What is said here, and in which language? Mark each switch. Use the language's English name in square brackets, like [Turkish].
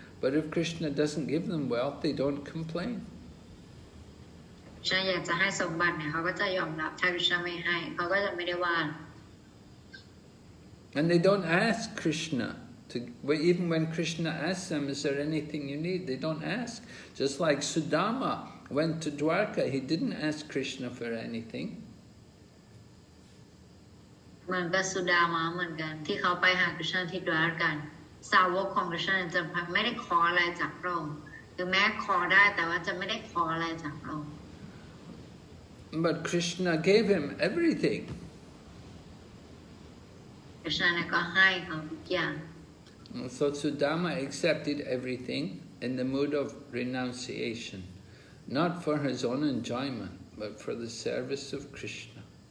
[English] But if Krishna doesn't give them wealth, they don't complain. [Thai] ฉันอยากจะให้สมบัติเนี่ยเขาก็จะยอมรับถ้าคริชนาไม่ให้เขาก็จะไม่ได้ว่า [English] And they don't ask Krishna. Even when Krishna asks them, is there anything you need? They don't ask. Just like Sudama went to Dwarka, he didn't ask Krishna for anything. [Thai] เหมือนกับสุดามาเหมือนกันที่เขาไปหาคริชนาที่ดวารกันสาวกของคริชนาจะไม่ได้ขออะไรจากพระองค์ถึงแม้ขอได้แต่ว่าจะไม่ได้ขออะไรจากพระองค์ [English] But Krishna gave him everything. [Thai] คริชนาก็ให้เขาทุกอย่าง [English] So Sudama accepted everything in the mood of renunciation, not for his own enjoyment, but for the service of Krishna.